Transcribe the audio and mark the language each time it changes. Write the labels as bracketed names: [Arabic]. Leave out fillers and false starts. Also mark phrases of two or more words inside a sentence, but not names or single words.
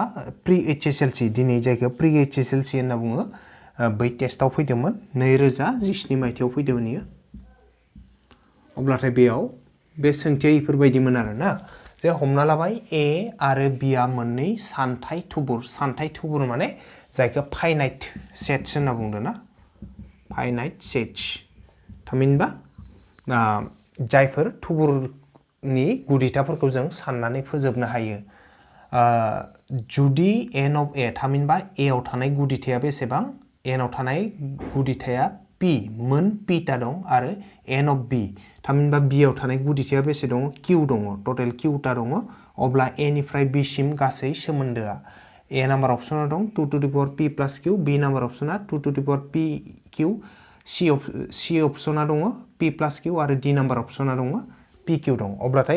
[Bodo] प्रि HSLC दिनै जायखौ प्रि HSLC होनना बुङो बै टेस्टआव फैदोंमोन 2017 मायथाइयाव फैदोंमोन इयो अब्लाथाय बेयाव बे सोंथिया इफोरबायदिमोन आरो ना जे हमना लाबाय a आरो b आ मोननै सानथाइ थुबुर माने जायखौ [English] finite sets [Bodo] होनना बुंदों ना [English] finite sets [Bodo] थामहिनबा जायफोर थुबुरनि गुदिथाफोरखौ जों साननानै फोजोबनो हायो जुदि n of a थामहिनबा a आव थानाय गुदिथाया बेसेबां n आव थानाय गुदिथाया p मोन p ता दं आरो n of b थामहिनबा b आव थानाय गुदिथाया बेसे दङ q दङ टोटल q ता दङ अब्ला a निफ्राय b सिम गासै सोमोन्दोआ a नाम्बार अपसनाव दं 2 p + q b नाम्बार अपसना 2 p q c अपसना दङ p + q आरो d नाम्बार अपसना दङ pq दं अब्लाथाय